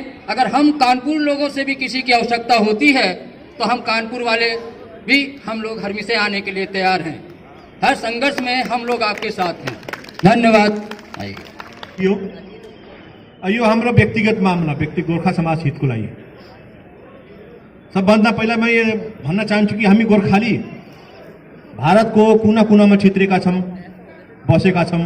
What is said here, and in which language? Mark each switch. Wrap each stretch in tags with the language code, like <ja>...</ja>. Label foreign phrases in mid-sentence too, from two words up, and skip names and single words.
<hi>अगर हम कानपुर लोगों से भी किसी की आवश्यकता होती है तो हम कानपुर वाले भी हम लोग हमेशा आने के लिए तैयार हैं। हर संघर्ष में हम लोग आपके साथ हैं। धन्यवाद।</hi> <ne>यो हाम्रो व्यक्तिगत मामला, व्यक्ति गोर्खा समाज हितको लागि सबभन्दा पहिला म यो भन्न चाहन्छु कि हामी गोर्खाली भारतको कुना कुनामा छित्रेका छौँ, बसेका छौँ।</ne>